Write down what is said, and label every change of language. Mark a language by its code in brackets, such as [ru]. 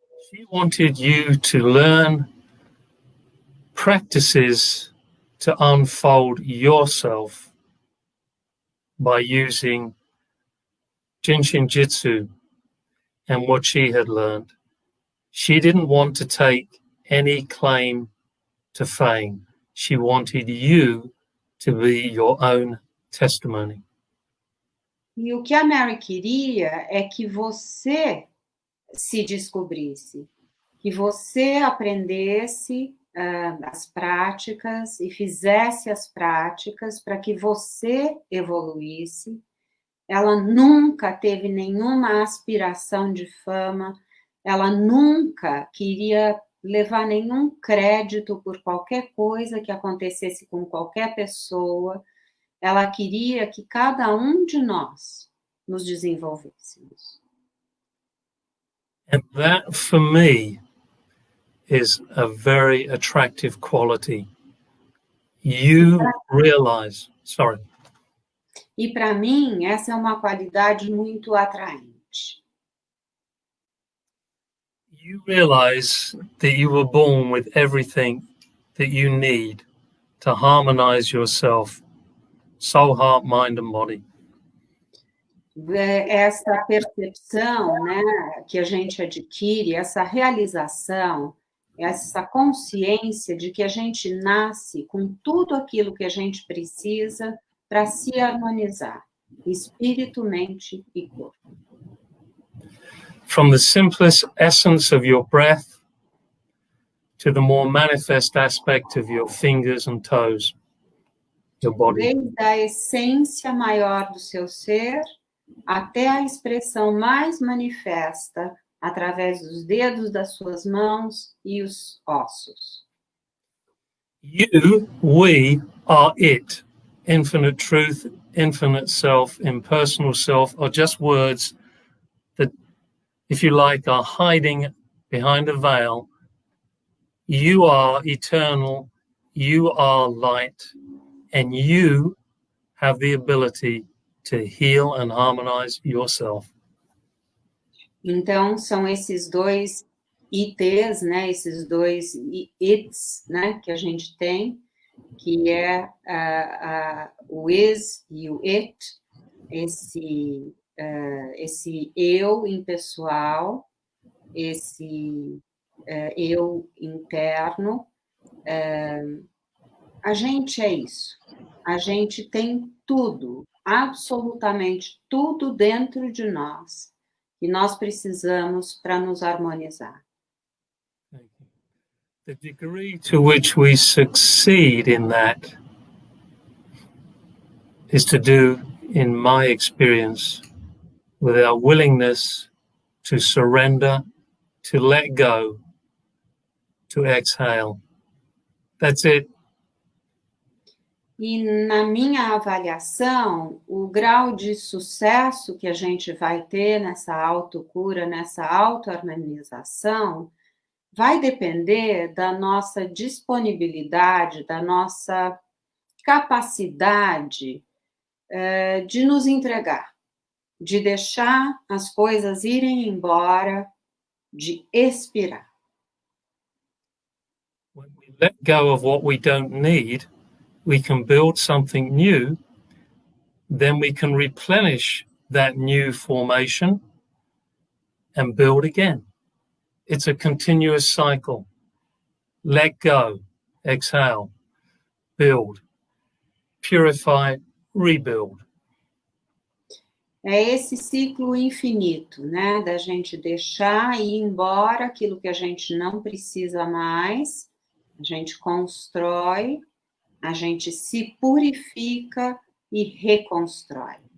[en] She wanted you to learn practices to unfold yourself by using Jin Shin Jyutsu and what she had learned. She didn't want to take any claim to fame. She wanted you to be your own testimony. [pt] E o que a Mary queria é que você se descobrisse, que você aprendesse as práticas e fizesse as práticas para que você evoluísse. Ela nunca teve nenhuma aspiração de fama, ela nunca queria levar nenhum crédito por qualquer coisa que acontecesse com qualquer pessoa. Ela queria que cada um de nós nos desenvolvêssemos. [en] And that, for me, is a very attractive quality. You realize, sorry. [pt] E para mim, essa é uma qualidade muito atraente. [en] You realize that you were born with everything that you need to harmonize yourself, soul, heart, mind, and body. [pt] Essa percepção, né, que a gente adquire, essa realização, essa consciência de que a gente nasce com tudo aquilo que a gente precisa para se harmonizar, espírito, mente e corpo. [en] From the simplest essence of your breath to the more manifest aspect of your fingers and toes, your body. [pt] Desde a essência maior do seu ser até a expressão mais manifesta através dos dedos das suas mãos e os ossos. [en] You, we are it. Infinite truth, infinite self, impersonal self are just words that if you like, are hiding behind a veil. You are eternal, you are light, and you have the ability to heal and harmonize yourself. [pt] Então, são esses dois ITs, né, esses dois ITs, né, que a gente tem, que é o is e o it, esse eu impessoal, esse eu interno. A gente é isso. A gente tem tudo, absolutamente tudo dentro de nós, que nós precisamos para nos harmonizar. [en] The degree to which we succeed in that is to do, in my experience, with our willingness to surrender, to let go, to exhale. That's it. [pt] E na minha avaliação, o grau de sucesso que a gente vai ter nessa autocura, nessa autoharmonização, vai depender da nossa disponibilidade, da nossa capacidade de nos entregar, de deixar as coisas irem embora, de expirar. [en] When we let go of what we don't need, we can build something new, then we can replenish that new formation and build again. It's a continuous cycle. Let go, exhale, build, purify, rebuild. [pt] É esse ciclo infinito, né? Da gente deixar ir embora aquilo que a gente não precisa mais, a gente constrói, a gente se purifica e reconstrói.